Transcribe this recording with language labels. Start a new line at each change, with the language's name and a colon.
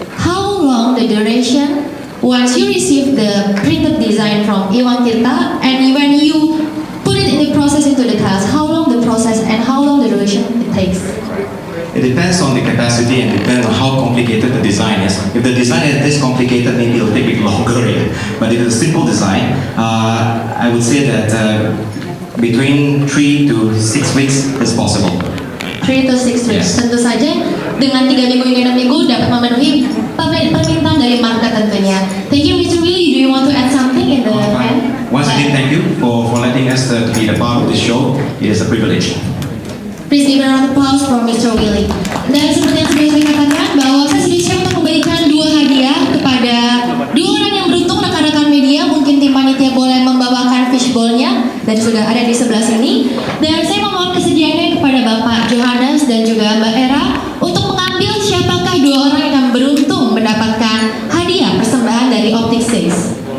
English: How long the duration once you receive the printed design from Iwan Tirta and when you put it in the process into the task, how long the process and how long the duration it takes? It depends on the capacity and depends on how complicated the design is. If the design is this complicated, maybe it'll take a bit longer. But if it's a simple design, I would say that between 3 to 6 weeks is possible. 3 to 6 weeks. Yes.
Indonesian: Tentu saja dengan 3 minggu hingga 6 minggu dapat memenuhi permintaan dari market tentunya.
English: Thank you, Mr. Willy. Do you want to add something in the end? Once again, thank you for letting us to be the part of this show. It is a privilege. Please give a round of applause for Mr. Willy.
Indonesian: Dan seperti yang sudah saya katakan bahwa saya sudah siap untuk memberikan 2 hadiah kepada 2 orang yang beruntung, rekan-rekan media. Mungkin tim panitia boleh membawakan fishbowl-nya dan sudah ada di sebelah sini. Dan saya memohon kesediaannya kepada Bapak Johannes dan juga Mbak Era untuk mengambil siapakah 2 orang yang beruntung mendapatkan hadiah persembahan dari Optic Says.